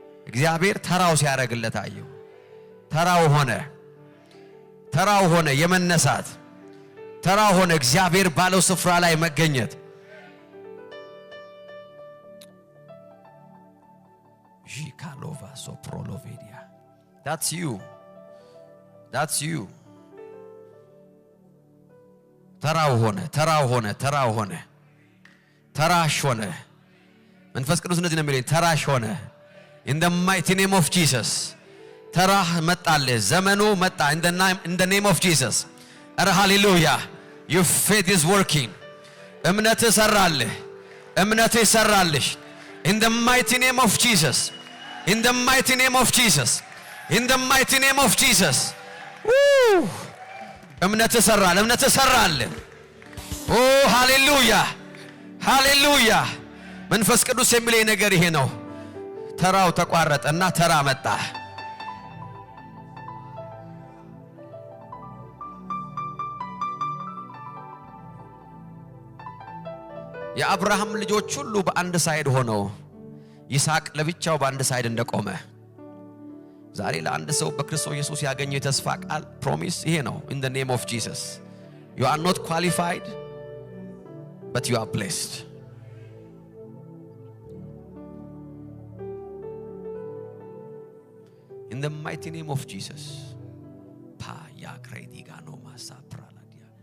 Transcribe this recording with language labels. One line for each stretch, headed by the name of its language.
Amharic: እግዚአብሔር ተራው ሲያረግለት አየው። ተራው ሆነ፣ ተራው ሆነ የመነሳት፣ ተራው ሆነ እግዚአብሔር ባለው ስፍራ ላይ መገኘት። Jikalova soprolovedia.
English: That's you. That's you.
Amharic: ተራው ሆነ፣ ተራው ሆነ፣ ተራው ሆነ፣ ተራሽ ሆነ። መንፈስ ቅዱስ እንደዚህ ነው የሚለኝ፣ ተራሽ ሆነ።
English: In the mighty name of Jesus.
Amharic: ተራህ መጣልህ፣ ዘመኑ መጣ።
English: In the name of Jesus.
Amharic: ኧረ ሃሌሉያ!
English: Your faith is working.
Amharic: እምነትህ ሰራልህ፣ እምነትህ ሰራልሽ።
English: In the mighty name of Jesus. In the mighty name of Jesus. In the mighty name of Jesus. Woo!
Amharic: እምነትህ ሰራል፣ እምነትህ ሰራል።
English: Oh hallelujah. Hallelujah.
Amharic: መንፈስ ቅዱስ የሚለኝ ነገር ይሄ ነው። ተራው ተቋረጠና ተራ መጣ። የአብርሃም ልጆች ሁሉ በአንድ ሳይድ ሆነው ይስሐቅ ለብቻው በአንድ ሳይድ እንደቆመ ዛሬ ለአንድ ሰው በክርስቶስ ኢየሱስ ያገኘው የተስፋ ቃል ፕሮሚስ ይሄ ነው።
English: In the name of Jesus. You are not qualified, but you are blessed. In the mighty name of Jesus. Pa ya krediga no masa praladia.